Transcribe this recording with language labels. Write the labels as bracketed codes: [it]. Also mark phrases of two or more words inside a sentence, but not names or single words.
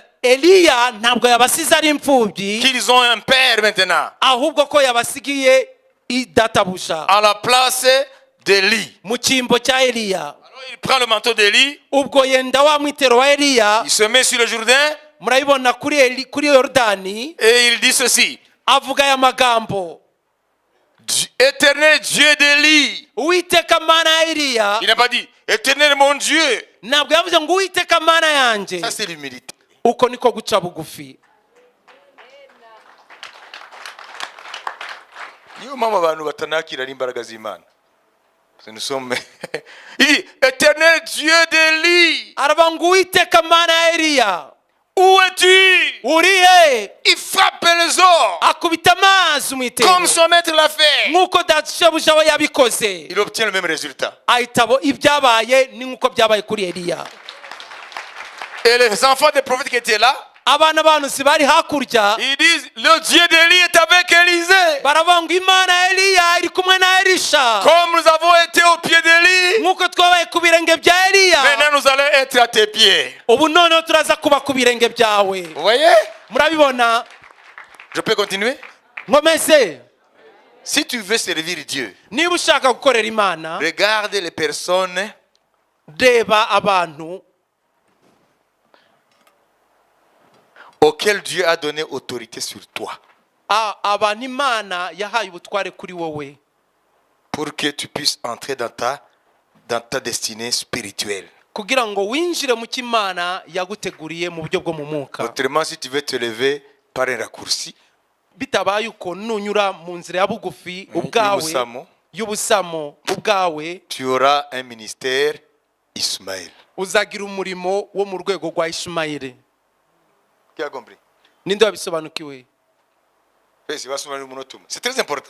[rw] Eliya ntabwo yabasize ari imfubyi, [fr] qu'ils ont un père maintenant, [rw] ahubwo ko yabasigiye idatabuja [fr] à la place d'Élie. [rw] mu cyimbo cya Eliya. [fr] Alors il prend le manteau d'Élie, [rw] Ubwo yenda wa mwitero wa Eliya, [fr] il se met sur le Jourdain [rw] murabibona kuri Yorodani, [fr] et il dit ceci: [rw] avuga aya magambo: [fr] Éternel Dieu d'Élie. [rw] Uwiteka mana ya Eliya. [fr] Il n'a pas dit Éternel mon Dieu. [rw] Ntabwo yavuze ngo Uwiteka mana yanjye. [fr] Ça c'est l'humilité. [rw] Uko niko guca bugufi. Niyo mpamvu abantu batanakira n'imbaraga z'Imana. [fr] Nous sommes. Il dit Éternel Dieu d'Élie. [rw] Aravuga ngo Uwiteka mana ya Eliya, [fr] Où es-tu? [rw] urihe? [fr] Il frappe les ors [rw] Akubita amazi umwitero [fr] comme son maître l'a fait. [rw] nk'uko databusha we yabikoze. [fr] Il obtient le même résultat. [rw] Ahitabo ibyabaye ni nk'uko byabaye kuri Eliya. [fr] Et les enfants des prophètes qui étaient là, [rw] Abana b'abahanuzi bari hakurya [fr] ils disent le Dieu d'Élie est avec Élisée. [rw] baravuga ngo Imana ya Eliya iri kumwe na Elisha. [fr] Comme nous avons été au pied d'Élie, [rw] Nk'uko twabaye ku birenge bya Eliya, [fr] maintenant nous allons être à tes pieds. [rw] ubu noneho turaza kuba ku birenge byawe. [fr] Vous voyez? [rw] Murabibona? [fr] Je peux continuer? [rw] Nkomeze, [fr] Si tu veux servir Dieu, [rw] niba ushaka gukorera Imana, [fr] regarde les personnes [rw] reba abantu [fr] auxquelles Dieu a donné autorité sur toi [rw] abantu Imana yahaye ubutware kuri wowe, [fr] pour que tu puisses entrer dans ta destinée spirituelle. [rw] kugira ngo winjire mu cy'Imana yaguteguriye mu buryo bwo mu mwuka. [fr] Autrement, si tu veux te lever par un raccourci, [rw] Bitabaye uko nunyura mu nzira ya bugufi ubwawe y'ubusamo ubwawe, [fr] tu auras un ministère Ismaël. [rw] uzagira umurimo wo mu rwego rwa Ishimayeli. [fr] Qui a compris? [rw] Ninde wabisobanukiwe? [fr] C'est très important.